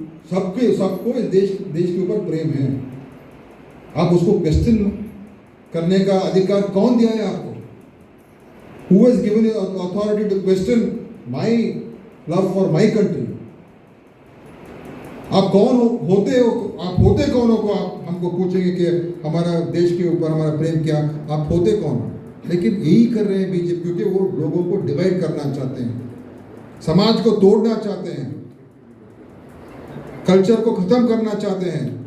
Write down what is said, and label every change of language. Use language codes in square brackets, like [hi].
[hi] सबको इस देश के ऊपर प्रेम है। आप उसको क्वेश्चन करने का अधिकार कौन दिया है आपको? [en] Who has given you authority to question my love for my country? [hi] आप कौन होते हो? आप होते कौन हो को आप हमको पूछेंगे कि हमारा देश के ऊपर हमारा प्रेम क्या? आप होते कौन? लेकिन यही कर रहे हैं बीजेपी, क्योंकि वो लोगों को डिवाइड करना चाहते हैं, समाज को तोड़ना चाहते हैं, कल्चर को खत्म करना चाहते हैं।